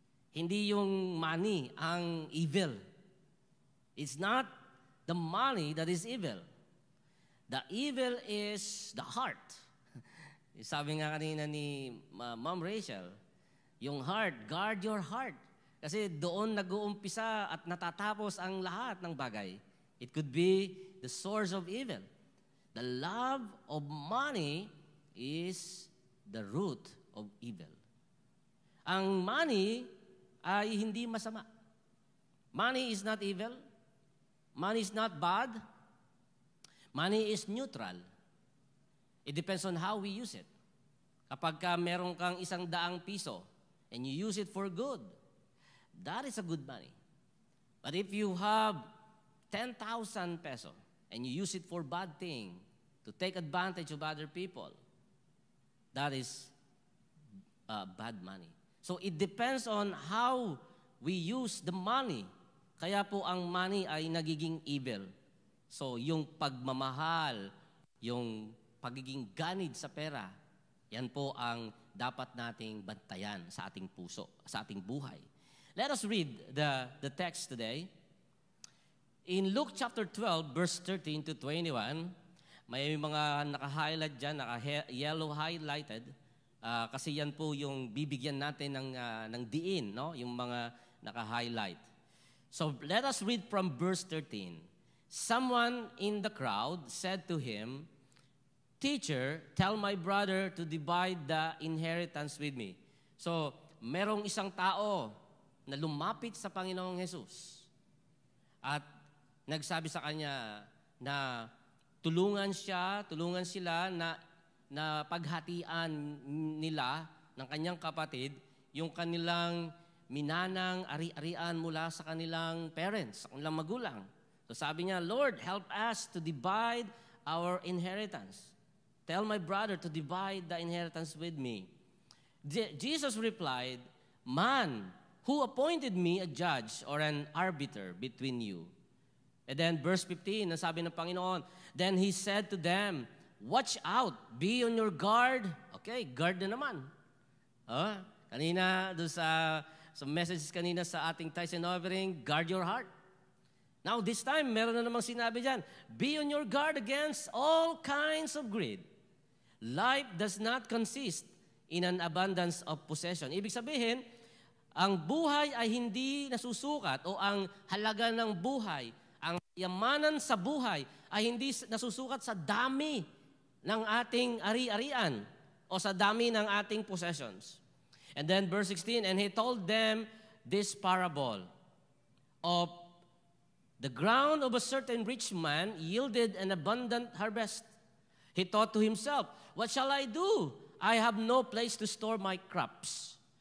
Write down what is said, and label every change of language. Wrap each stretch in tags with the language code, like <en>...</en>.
<tl>Hindi yung money ang evil.</tl> <en>It's not the money that is evil. The evil is the heart.</en> <tl>Sabi nga kanina ni Ma'am Rachel, yung</tl> <en>heart, guard your heart.</en> <tl>Kasi doon nag-uumpisa at natatapos ang lahat ng bagay.</tl> <en>It could be the source of evil. The love of money is the root of evil.</en> <tl>Ang money ay hindi masama.</tl> <en>Money is not evil. Money is not bad. Money is neutral. It depends on how we use it.</en> <tl>Kapag meron kang 100 piso</tl> <en>and you use it for good, that is a good money. But if you have 10,000 peso and you use it for bad thing, to take advantage of other people, that is bad money. So it depends on how we use the money.</en> <tl>Kaya po ang money ay nagiging evil. So yung pagmamahal, yung pagiging ganid sa pera, yan po ang dapat nating bantayan sa ating puso, sa ating buhay.</tl> <en>Let us read the text today. In Luke chapter 12, verse 13 to 21,</en> <tl>may mga naka-highlight dyan, naka-yellow highlighted, kasi yan po yung bibigyan natin ng diin, no? Yung mga naka-highlight.</tl> <en>So let us read from verse 13. Someone in the crowd said to him, "Teacher, tell my brother to divide the inheritance with me."</en> <tl>So, merong isang tao na lumapit sa Panginoong Jesus at nagsabi sa kanya na tulungan sila na paghatian nila ng kanyang kapatid yung kanilang minanang ari-arian mula sa kanilang parents, sa kanilang magulang.</tl> <en>So</en> <tl>sabi niya,</tl> <en>"Lord, help us to divide our inheritance. Tell my brother to divide the inheritance with me." Jesus replied, "Man, who appointed me a judge or an arbiter between you?" And then verse 15,</en> <tl>sabi ng Panginoon,</tl> <en>"Then he said to them, watch out, be on your guard."</en> <tl>Okay, guard na naman. Kanina, doon sa messages kanina sa ating</tl> <en>tithes and offering, guard your heart. Now, this time,</en> <tl>meron na namang sinabi dyan,</tl> <en>be on your guard against all kinds of greed. Life does not consist in an abundance of possession.</en> <tl>Ibig sabihin, ang buhay ay hindi nasusukat o ang halaga ng buhay, ang yamanan sa buhay ay hindi nasusukat sa dami ng ating ari-arian o sa dami ng ating possessions.</tl> <en>And then verse 16, and he told them this parable of the ground of a certain rich man yielded an abundant harvest. He thought to himself, what shall I do? I have no place to store my crops.</en>